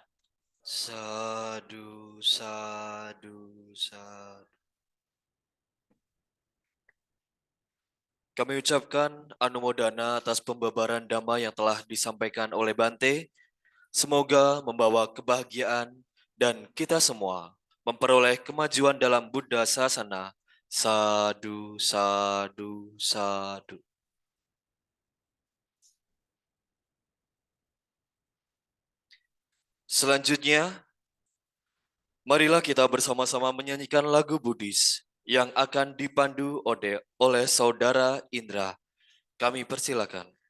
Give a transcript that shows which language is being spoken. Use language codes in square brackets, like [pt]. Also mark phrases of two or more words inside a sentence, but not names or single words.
[pi] Sadu, sadu, sadu. [id] Kami ucapkan anumodana atas pembabaran dhamma yang telah disampaikan oleh Bante. Semoga membawa kebahagiaan dan kita semua memperoleh kemajuan dalam Buddha Sasana. [pi] Sadu, sadu, sadu. [id] Selanjutnya, marilah kita bersama-sama menyanyikan lagu Buddhis yang akan dipandu oleh Saudara Indra. Kami persilakan.